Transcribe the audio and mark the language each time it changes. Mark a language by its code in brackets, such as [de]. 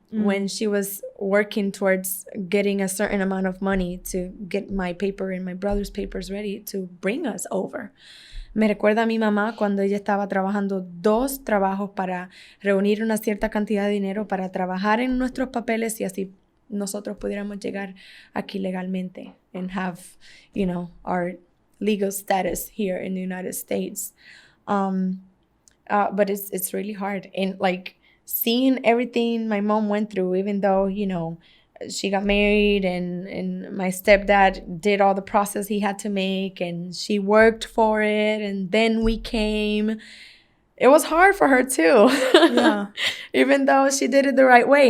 [en] When she was working towards getting a certain amount of money to get my paper and my brother's papers ready to bring us over. [es] Me recuerda a mi mamá cuando ella estaba trabajando 2 trabajos para reunir una cierta cantidad de dinero para trabajar en nuestros papeles y así nosotros pudiéramos llegar aquí legalmente [en] and have, you know, our legal status here in the United States. But it's really hard. And like, seeing everything my mom went through, even though, you know, she got married and my stepdad did all the process he had to make and she worked for it and then we came. It was hard for her too. Yeah. Even though she did it the right way.